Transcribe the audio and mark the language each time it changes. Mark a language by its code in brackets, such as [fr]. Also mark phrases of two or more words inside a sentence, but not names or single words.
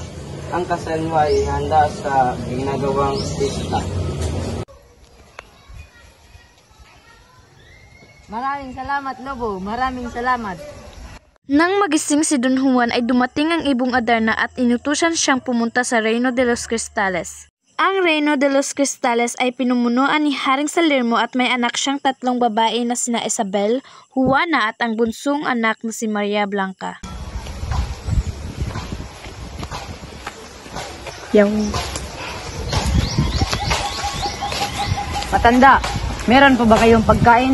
[tl] Ang kasal mo ay handa sa ginagawang pista. Maraming salamat, Lobo. Maraming salamat. Nang magising si Don Juan ay dumating ang ibong Adarna at inutusan siyang pumunta sa Reino de los Cristales. Ang Reino de los Cristales ay pinumunuan ni Haring Salermo at may anak siyang 3 babae na sina Isabel, Juana at ang bunsong anak na si Maria Blanca. Matanda, meron pa ba kayong pagkain?